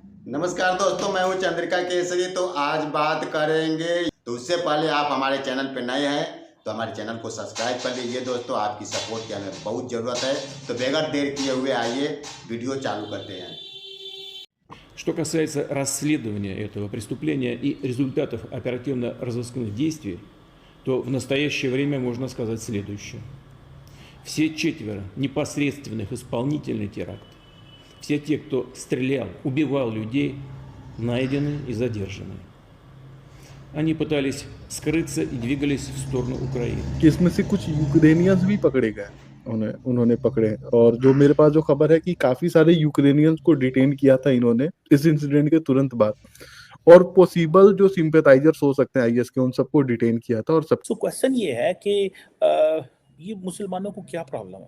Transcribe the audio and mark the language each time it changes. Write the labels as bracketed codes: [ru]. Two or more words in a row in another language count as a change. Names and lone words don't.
[hi] नमस्कार दोस्तों, मैं हूं चंद्रिका केसरी। तो आज बात करेंगे, तो उससे पहले आप हमारे चैनल पर नए हैं तो हमारे चैनल को सब्सक्राइब कर लीजिए। दोस्तों, आपकी सपोर्ट की हमें बहुत ज़रूरत है। तो बगैर देर किए हुए आइए वीडियो चालू करते हैं। [ru] Что касается расследования этого преступления и результатов оперативно-розыскных действий, то в настоящее время можно сказать следующее. Все четверо непосредственных исполнителей теракта, все те, кто стрелял, убивал людей, найдены и задержаны. Они пытались скрыться и двигались в сторону Украины. [hi] इसमें से कुछ यूक्रेनियंस भी पकड़े गए, उन्होंने पकड़े। और जो मेरे पास जो खबर है कि काफी सारे यूक्रेनियंस को डिटेन किया था इन्होंने इस इंसिडेंट के तुरंत बाद, और पॉसिबल जो सिंपैथाइजर्स हो सकते हैं आईएस के, उन सबको डिटेन किया था। और सब [en] so question [hi] ये है कि ये मुसलमानों को क्या प्रॉब्लम है?